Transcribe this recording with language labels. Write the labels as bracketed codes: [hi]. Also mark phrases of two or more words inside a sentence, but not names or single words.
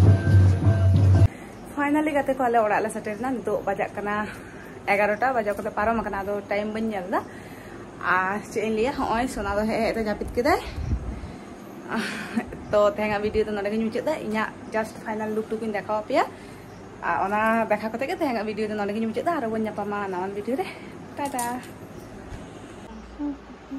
[sat] फाइनली गाते को आले ओड़ा ले सेटेरना नितो बजा कना 11टा बजा कते पारम कना आदो टाइम बन नेलदा आ चेन लिया होय सोना दो हे ते जापित केदा तो तेंगा वीडियो तो नडे के मुचाद दा इना [en] just final look [sat] टुकिन देखाव पेया ओना देखा कते के तेंगा वीडियो तो नडे के मुचाद दा आरो बन ᱧᱟᱯᱟᱢᱟ नावन वीडियो रे टाटा